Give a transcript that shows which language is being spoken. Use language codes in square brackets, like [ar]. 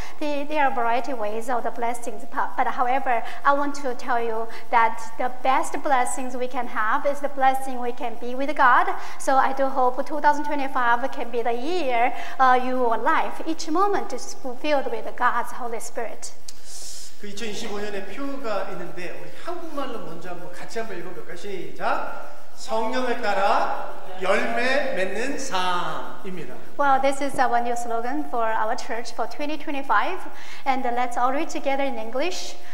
[en] There are a variety of ways of the blessings. But however, I want to tell you that the best blessings we can have is the blessing we can be with God. So I do hope 2025 can be the year your life, each moment is fulfilled with God's Holy Spirit. [ko] 그 2025년에 표가 있는데 우리 한국말로 먼저 같이 한번 읽어볼까요? 시작! 성령을 따라 열매 맺는 삶입니다. [en] Well, this is our new slogan for our church for 2025, and let's all read together in English.